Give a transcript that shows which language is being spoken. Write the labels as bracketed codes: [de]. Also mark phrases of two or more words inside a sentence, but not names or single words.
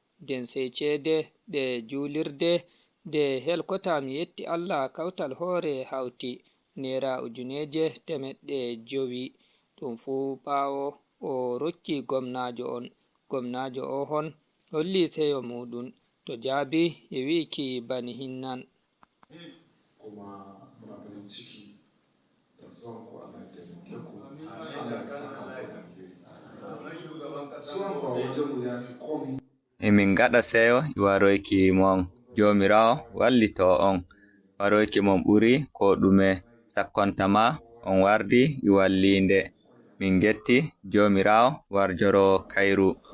[ff] Nden sei cede ɗe julirde de helkota mi yetti Allah kawtal hore hauti naira ujuneje temeɗɗe jowi. Ɗum fu ɓawo o rokki gomnajo on. Gomnajo o hon holli seyo muɗum, to jaabi e wiki bani hinnan. [ha] Kuma muna farin ciki da zuwan ku, Allah ya taimake ku. Allah ya saka muku da alheri. Zuwan ku a wajen mu ya fi komi. [ff] E min gaɗa seyo e waroyki mon. Jomirawo wallito on. Waroyki mon ɓuri ko ɗume. Sakkontama on wardi e wallinde. Min getti jomirawo warjoro kayru.